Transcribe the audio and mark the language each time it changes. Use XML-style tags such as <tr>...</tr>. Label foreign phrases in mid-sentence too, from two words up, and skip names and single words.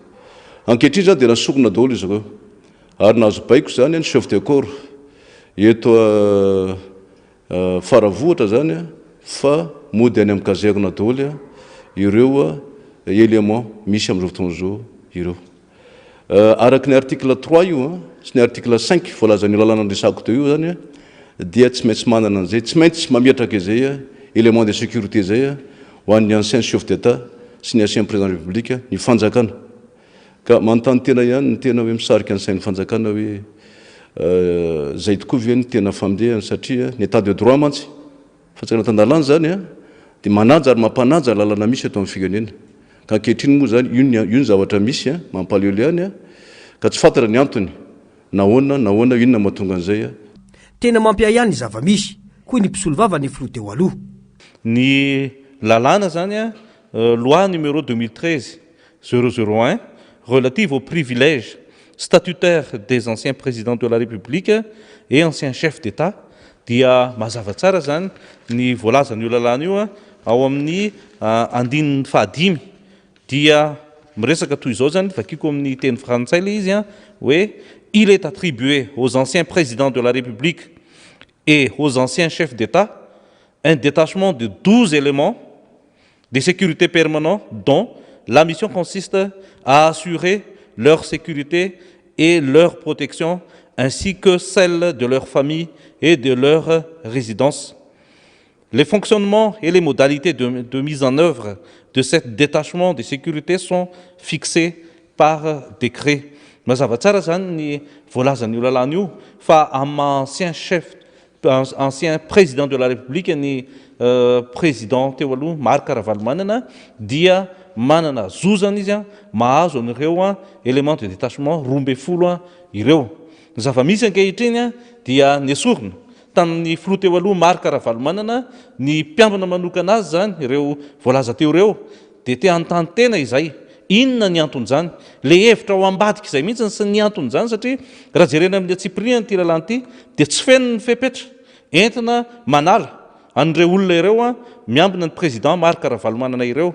<mg>Ankehitriny zany dia nasokona daholo izy ireo ary nahazo baiko zany ny</mg> <fr>chef de corps</fr> <mg>eto Faravohitra zany fa mody any amin'ny kazerna daholo ireo élément misy amin'izao fotoana izao ireo. Araky ny article 3 io sy ny article 5 voalazan'ny lalàna andresako teo io zany dia tsy maintsy manana an'izay tsy maintsy mametraka izay</mg> <fr>élément de sécurité</fr> <mg>zay ho an'ny</mg> <fr>ancien chef d'état</fr> <mg>sy ny</mg> <fr>ancien président de la République</fr> <mg>ny fanjakana. Ka manontany tena ihany ny tena hoe misarika ny sain'ny fanjakana hoe zay tokoa ve ny tena famindehany satria ny</mg> <fr>état de droit</fr> <mg>mantsy fanjakana tan-dalàna zany dia manaja ary mampanaja lalàna misy eto amin'ny firenena. Ka ankehitriny moa zany io ny zavatra misy mampalahelo ihany ka tsy fantatra ny antony nahoana inona mahatonga an'izay. Tena mampiay ihany ny zava-misy hoy ny mpisolo vava ny filoha teo aloha. Ny lalàna zany</mg> <fr>loi numéro 2013-001 relative aux privilèges statutaires des anciens présidents de la République et anciens chefs d'État dia</fr> <mg>mazava tsara zany ny voalazan'io lalàna io ao amin'ny andininy fahadimy dia miresaka toy izao zany vakiko amin'ny teny frantsay le izy hoe</mg> <fr>il est attribué aux anciens présidents de la République et aux anciens chefs d'État un détachement de 12 éléments de sécurité permanents dont la mission consiste à assurer leur sécurité et leur protection ainsi que celle de leur famille et de leur résidence. Les fonctionnements et les modalités de mise en œuvre de ce détachement de sécurité sont fixés par décret.</fr> <mg>Mazava tsara zany ny voalazan'io lalàna io fa</mg> <fr>ancien président de la République</fr> <mg>ny président teo aloha Marc Ravalomanana dia manana zozana izy mahazo an'ireo</mg> <fr>élément de détachement</fr> <mg>12 ireo. Ny zava-misy ankehitriny dia nesorina tamin'ny filoha teo aloha Marc Ravalomanana ny mpiambina manokana azy zany ireo voalaza teo ireo dia te anontany tena izay inona ny anton'izany le hevitra ao ambadika izay mihitsy sy ny anton'izany satria raha jerena amin'ny atsipiriana ty lalàna ity dia tsy feno ny fepetra entina manala an'ireo olona ireo miambina ny président Marc Ravalomanana ireo.</mg>